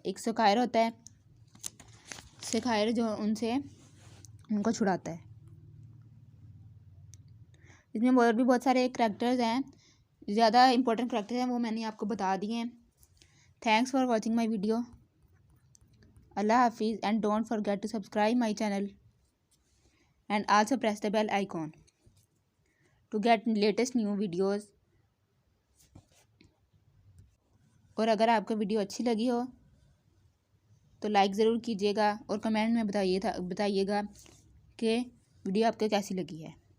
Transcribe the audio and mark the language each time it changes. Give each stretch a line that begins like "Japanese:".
Hindi: एक सकायर होता है, सकायर जो उनको छुड़ाता है। इसमें और भी बहुत सारे करैक्टर्स हैं, ज़्यादा इंपॉर्टेंट करैक्टर्स हैं, वो मैंने आपको बता दिए हैं।
English: Thanks for watching my video. Allah Hafiz, and don't forget to subscribe my channel and also press the bell icon to get latest new videos।
Hindi: और अगर आपको वीडियो अच्छी लगी हो तो लाइक ज़रूर कीजिएगा और कमेंट में बताइएगा कि वीडियो आपको कैसी लगी है।